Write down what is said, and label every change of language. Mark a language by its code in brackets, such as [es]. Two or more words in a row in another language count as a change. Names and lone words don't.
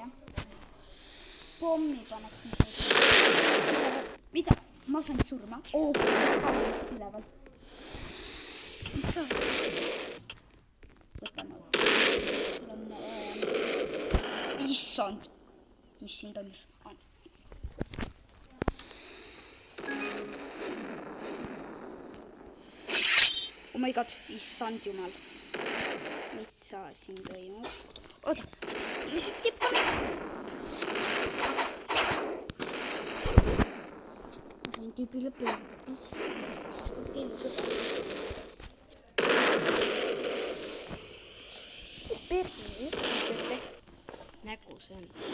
[et] Pommi paneks. Mida? Ma sain surma. Üleval. Mis sa? Võtan mõõga. Issand. Mis siin toimus? [en] Oh my god, [et] issand jumal. Mis sa siin toimub? Oota, tippane. Ma sain tüübile pöörda. Okei, Perse, nägu see on.